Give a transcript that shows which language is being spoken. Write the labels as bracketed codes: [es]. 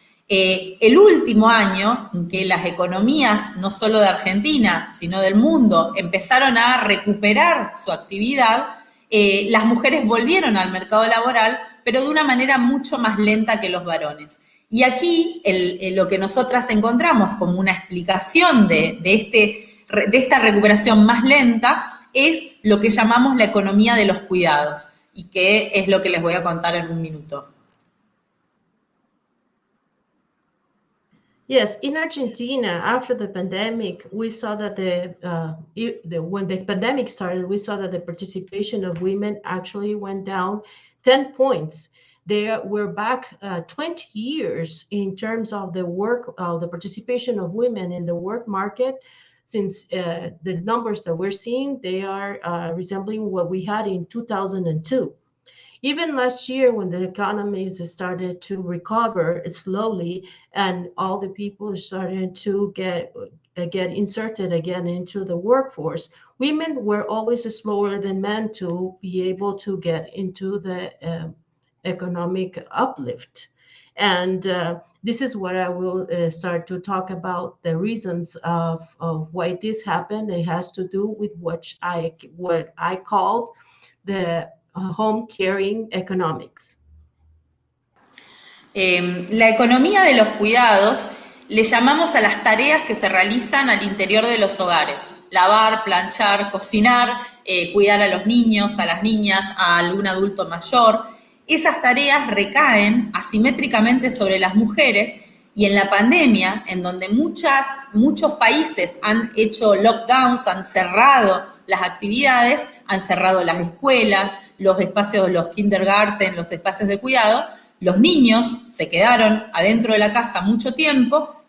[es] El último año en que las economías, no solo de Argentina, sino del mundo, empezaron a recuperar su actividad, las mujeres volvieron al mercado laboral, pero de una manera mucho más lenta que los varones. Y aquí lo que nosotras encontramos como una explicación de esta recuperación más lenta es lo que llamamos la economía de los cuidados, y que es lo que les voy a contar en un minuto. [en] Yes, in Argentina, after the pandemic, we saw that when the pandemic started, we saw that the participation of women actually went down 10 points. We're back 20 years in terms of the participation of women in the work market. Since the numbers that we're seeing, they are resembling what we had in 2002. Even last year, when the economies started to recover slowly and all the people started to get inserted again into the workforce, women were always slower than men to be able to get into the economic uplift. And this is what I will start to talk about, the reasons of why this happened. It has to do with what I called the home caring economics. [es] La economía de los cuidados le llamamos a las tareas que se realizan al interior de los hogares: lavar, planchar, cocinar, cuidar a los niños, a las niñas, a algún adulto mayor. Esas tareas recaen asimétricamente sobre las mujeres, y en la pandemia, en donde muchos países han hecho lockdowns, han cerrado las actividades, han cerrado las escuelas, los espacios, los kindergarten, los espacios de cuidado, los niños se quedaron adentro de la casa mucho tiempo.